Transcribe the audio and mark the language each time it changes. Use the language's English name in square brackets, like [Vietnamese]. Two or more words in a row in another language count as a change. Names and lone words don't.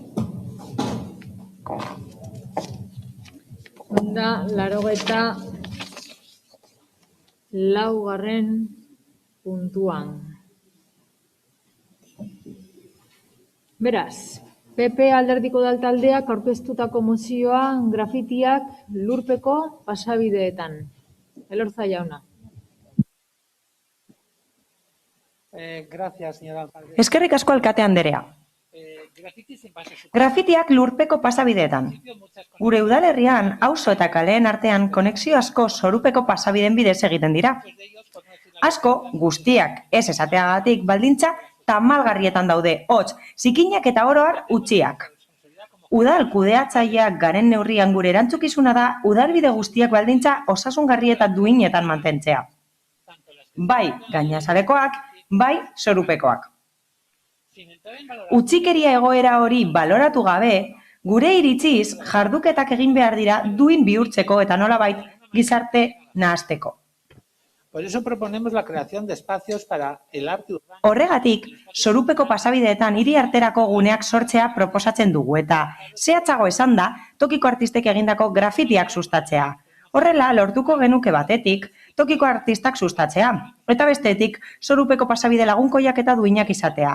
[Basque] Da, 84. puntuan. Beraz, PP alderdiko taldeak aurkeztutako mozioa grafitiak lurpeko pasabideetan. Elorza jauna. [Spanish] Gracias, señora alcaldesa. [Basque] Eskerrik asko alkate anderea. Grafitiak lurpeko pasabideetan. Gure udalerrian, auzo eta kaleen artean konexio asko zorupeko pasabideen bidez egiten dira. Asko, guztiak ez esateagatik baldintza tamalgarrietan daude, hots, zikinak eta oroar utziak. Udal kudeatzaileak garen neurrian gure erantzukizuna da udalbide guztiak baldintza osasungarri eta duinetan mantentzea. Bai gainazalekoak, bai zorupekoak. Utzikeria egoera hori baloratu gabe, gure iritziz jarduketak egin behar dira duin bihurtzeko eta nolabait gizarte nahasteko. [Spanish] Por eso proponemos la creación de espacios para el arte urbano. [Basque] Horregatik, zorupeko pasabideetan hiri arterako guneak sortzea proposatzen dugu eta zehatzago esan da tokiko artistek egindako grafitiak sustatzea. Horrela, lortuko genuke batetik, tokiko artistak sustatzea, eta bestetik, zorupeko pasabide lagunkoiak eta duinak izatea.